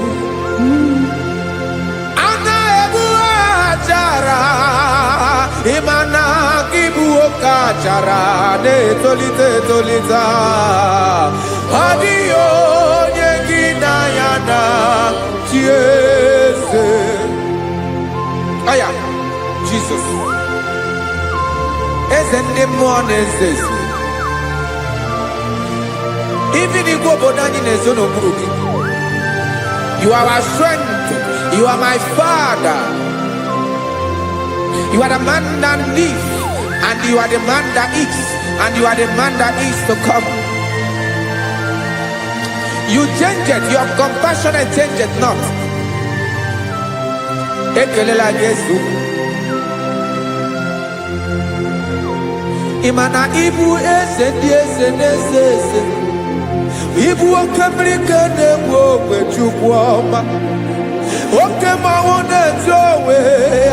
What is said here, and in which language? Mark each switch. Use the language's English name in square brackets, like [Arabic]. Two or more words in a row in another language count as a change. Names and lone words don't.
[Igbo] A na-egbu achara, ịma na gị bụ ka achara na-etolite etolite. Ọ dịghị onye gị na ya na-achị eze. Aya, Jesus. Eze ndị mmụọ na-eze eze. [English] Even in [Igbo] obodo anyị na-ezo n'okpuru gị. [English] You are our strength. You are my Father. You are the man that lives, and you are the man that is, and you are the man that is to come. You change it. Your compassion and change it not. [Igbo] Ekelela Yesu. Imana ibu eze ndị eze na-eze eze. Ibu oke mmiri ka na-egbu ogwe Chukwu ọma. Oke mmanwụ na-eto onwe ya.